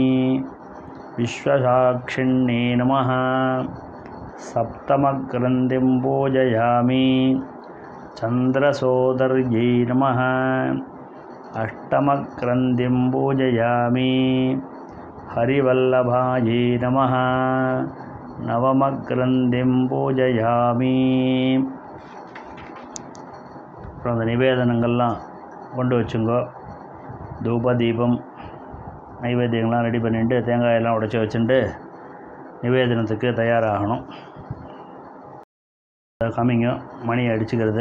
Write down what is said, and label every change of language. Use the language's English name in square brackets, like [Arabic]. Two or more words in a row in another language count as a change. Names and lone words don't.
[Sanskrit] विश्वसाक्षिण्यै नमः सप्तमग्रन्थिं पूजयामि. चन्द्रसोदर्यै नमः अष्टमग्रन्थिं पूजयामि. हरिवल्लभायै नमः नवमग्रन्थिं पूजयामि. [Tamil] அப்புறம் அந்த நிவேதனங்கள்லாம் கொண்டு வச்சுங்கோ. தூப தீபம் நைவேத்தியங்கள்லாம் ரெடி பண்ணிட்டு தேங்காயெல்லாம் உடைச்சி வச்சுட்டு நிவேதனத்துக்கு தயாராகணும். கம்மிங்க மணி அடிச்சுக்கிறது.